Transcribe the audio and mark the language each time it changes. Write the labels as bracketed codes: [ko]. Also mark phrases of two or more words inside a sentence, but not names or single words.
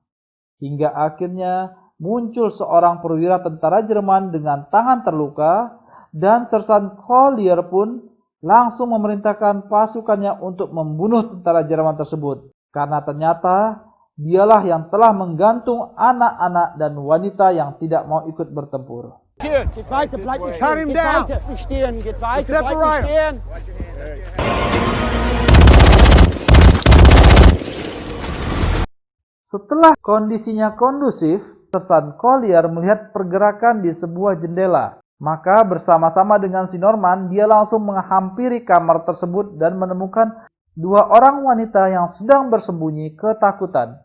[id] Hingga akhirnya muncul seorang perwira tentara Jerman dengan tangan terluka dan Sersan Collier pun langsung memerintahkan pasukannya untuk membunuh tentara Jerman tersebut. Karena ternyata dialah yang telah menggantung anak-anak dan wanita yang tidak mau ikut bertempur. [en] Kids, [de] Geht weiter, bleibt nicht [en] Cut [de] stehen. [en] him [de] Geht [en] down. [de] weiter, nicht stehen. Geht weiter, [en] Separate [de] bleibt nicht stehen. [id] Setelah kondisinya kondusif, Sersan Collier melihat pergerakan di sebuah jendela. Maka bersama-sama dengan si Norman, dia langsung menghampiri kamar tersebut dan menemukan dua orang wanita yang sedang bersembunyi ketakutan.